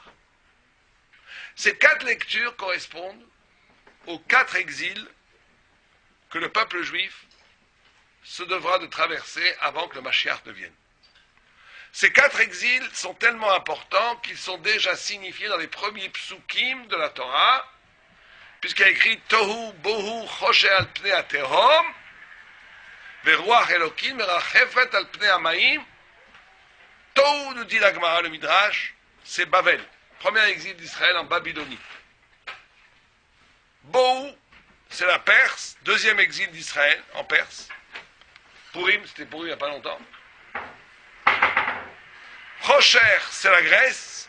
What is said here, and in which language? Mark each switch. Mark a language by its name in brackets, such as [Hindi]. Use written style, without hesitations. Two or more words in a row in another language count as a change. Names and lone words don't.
[French] Ces 4 lectures correspondent aux 4 exils que le peuple juif se devra de traverser avant que le Mashiach ne vienne. Ces 4 exils sont tellement importants qu'ils sont déjà signifiés dans les premiers psukim de la Torah, puisqu'il y a écrit [Hebrew] תהו בהו חושך על פני התהום ורוח אלוקים מרחפת על פני המים. [French] Tohu, nous dit la Gemara, le Midrash, c'est Babel, premier exil d'Israël en Babylonie. Bohu, c'est la Perse, deuxième exil d'Israël en Perse. Purim, c'était Purim il n'y a pas longtemps. Chosher, c'est la Grèce.